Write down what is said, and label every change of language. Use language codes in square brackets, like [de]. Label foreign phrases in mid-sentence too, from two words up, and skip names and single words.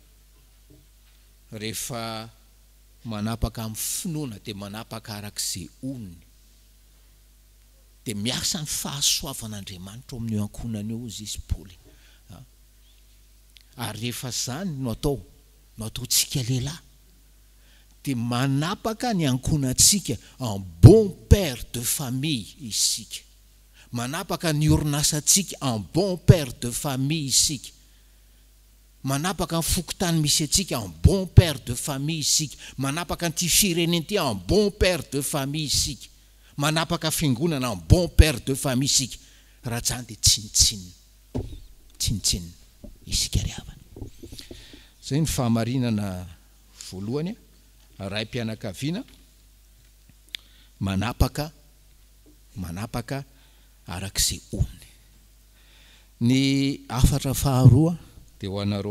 [mg] rehefa manapaka amin'ny finoana dia manapaka arak'izay oniny dia miasa ny fahasoavan'Andriamanitra ao amin'io ankonany eo izy Paoly ary rehefa zany no ataontsika lehilahy dia manapaka ny ankonantsika [fr] en bon père de famille [mg] isika manapaka ny orinasantsika [fr] en bon père de famille [mg] isika manapaka ny fokotany misy atsika [fr] en bon père de famille [mg] isika manapaka ny ty firenenty [fr] en bon père de famille [mg] isika manapaka fiangonana [fr] en bon père de famille [mg] isika raha zany dia tsinitsinina isika riavana zay ny fahamarinana voalohany ray mpianakaviana manapaka arak'izay oniny ny afatra faharoa dia ho anareo